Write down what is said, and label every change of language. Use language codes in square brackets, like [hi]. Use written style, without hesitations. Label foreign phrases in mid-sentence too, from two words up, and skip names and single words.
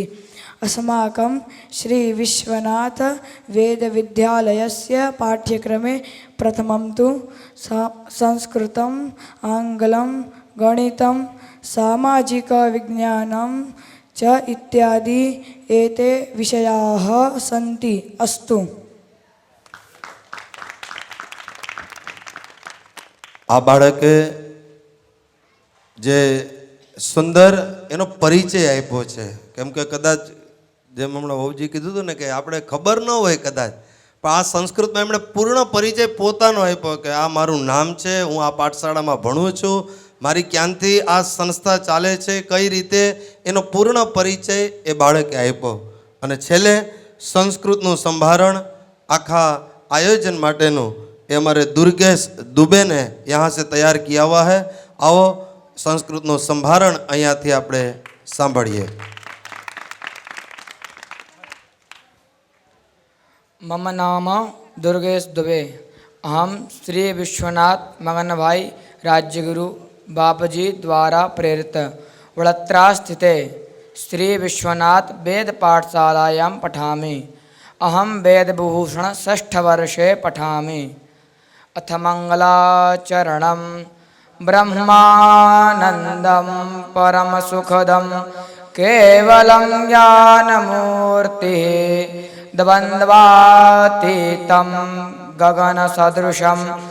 [sa] अस्माकं श्री विश्वनाथ वेद विद्यालयस्य पाठ्यक्रमे प्रथमं तु संस्कृतम्, आङ्ग्लं, गणितं, सामाजिकविज्ञानं च इत्यादि एते विषयाः सन्ति। अस्तु। [gu] આ બાળકે જે સુંદર એનો પરિચય આપ્યો છે, કેમ કે કદાચ જેમ હમણાં વહુજી કીધું હતું ને કે આપણે ખબર ન હોય કદાચ, પણ આ સંસ્કૃતમાં એમણે પૂર્ણ પરિચય પોતાનો આપ્યો કે આ મારું નામ છે, હું આ પાઠશાળામાં ભણું છું, મારી ક્યાંથી આ સંસ્થા ચાલે છે, કઈ રીતે, એનો પૂર્ણ પરિચય એ બાળકે આપ્યો. અને છેલ્લે સંસ્કૃતનું સંભારણ આખા આયોજન માટેનું એ [hi] हमारे दुर्गेश दुबे ने यहाँ से तैयार किया हुआ है. [gu] आओ संस्कृतનું સંભારણ અહીંયાથી આપણે સાંભળીએ. [sa] मम नाम दुर्गेश दुबे. अहम श्री विश्वनाथ मगन भाई राज्यगुरु बापजी द्वारा प्रेरित वडोदरा स्थिते श्री विश्वनाथ वेद पाठशालायां पठामि. अहम वेदभूषण षष्ठवर्षे पठामि. अथ मंगलाचरणं ब्रह्मानन्दं परमसुखदं केवलं ज्ञानमूर्तिः द्वन्द्वातीतं गगनसदृशं